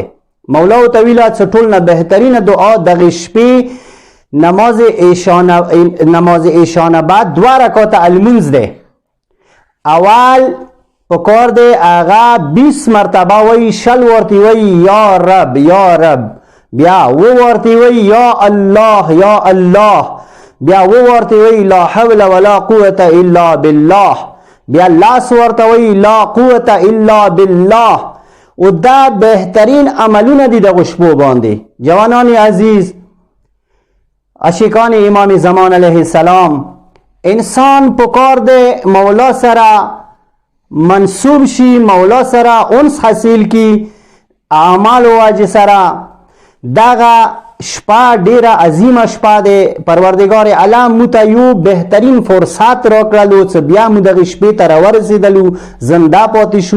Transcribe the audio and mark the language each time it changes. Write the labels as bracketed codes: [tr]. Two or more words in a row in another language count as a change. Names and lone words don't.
[ps] مولا ورته ویله چې ټول نه بهترینه دعا دغې شپې نماز عشانه بعد 2 رکعاته المنځ ده. اول په کار دی هغه 20 مرتبه وایي، شل ورته وایي [ar] یا رب یا رب، [ps] بیا ورته وایي [ar] یا الله یا الله، [ps] بیا ورته وی [ar] لا حول ولا قوة الا بالله، [ps] بیا لاس ورته وی [ar] لا قوة الا بالله. [ps] او دا بهترین عملونه دي دغه شپو باندې. جوانان عزیز، عاشقان امام زمان [ar] علیه السلام، [ps] انسان په کار دی مولا سره منصوب شي، مولا سره انس حاصل کی اعمال واجب سره. دغه شپه ډیره عظیمه شپه ده. پروردگار عالم موږ ته یو بهترین فرصت راکړلو چې بیا موږ دغه شپې ته راورسېدلو، زنده پاتې شو.